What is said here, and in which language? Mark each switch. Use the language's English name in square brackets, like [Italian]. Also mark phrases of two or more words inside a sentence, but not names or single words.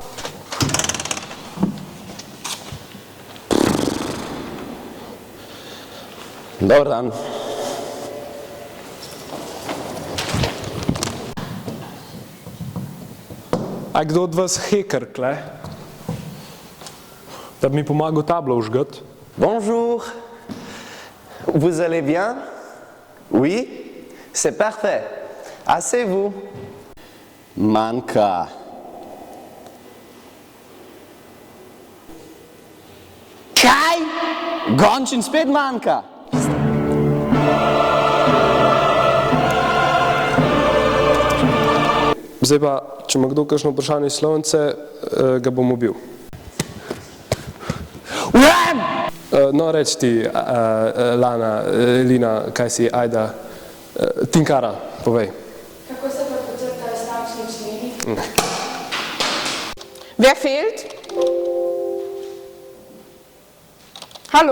[Croatian] Dobar dan. [Slovenian] A kdo od vas heker, kle? Da bi mi pomagal tablo vžgat? [French] Bonjour. Vous allez bien? Oui? C'est parfait. Asseyez-vous. [Slovenian] Manjka. Kaj? Gonč in spet manjka. Zdaj pa, če ima kdo kakšno vprašanje iz Slovence, ga bom ubil. Urem! No, reč ti, Lina, kaj si, ajda, Tinkara, povej. Kako se pa počrtajo stavčni členi? [German] Wer fehlt? Hallo?